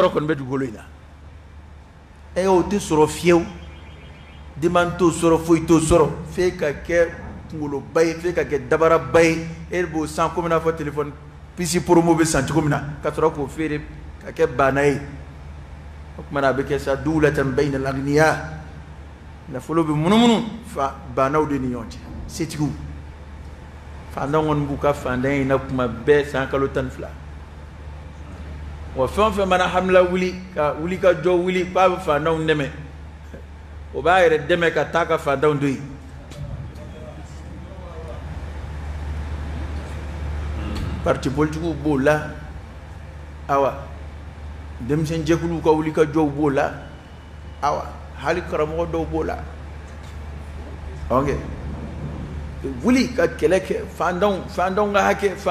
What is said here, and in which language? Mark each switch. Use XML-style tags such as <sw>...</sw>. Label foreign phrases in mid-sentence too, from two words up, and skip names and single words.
<bm>yɔrɔ kɔni bɛ dugukolo in na o tɛ sɔrɔ fiyewu demande t'o sɔrɔ foyi t'o sɔrɔ f'e ka kɛ kunkoloba ye f'e ka kɛ dabaraba ye e b'o san komi n'a fɔ téléphone pisi promo bɛ san cogo min na ka sɔrɔ k'o feere ka kɛ bana ye o tuma na a bɛ kɛ sa</bm> <ar>دولة بين الأغنياء</ar> <bm>nafolo bɛ munumunu banaw de ni ɲɔgɔn cɛ setigiw fantan kɔni b'u ka fantan in na kuma bɛɛ san kalo 12 wa fɛn o fɛn mana hamila wuli ka wuli ka jɔ wuli k'a bɛ fantanw dɛmɛ o b'a yɛrɛ dɛmɛ ka taa ka fantanw to yen</bm> <fr>parti politiques</fr> <bm>b'o la awa denmisɛn jɛkuluw ka wuli ka jɔw b'o la awa hali karamɔgɔ dɔw b'o la ok wuli ka kɛlɛ kɛ fantanw ka hakɛ</bm>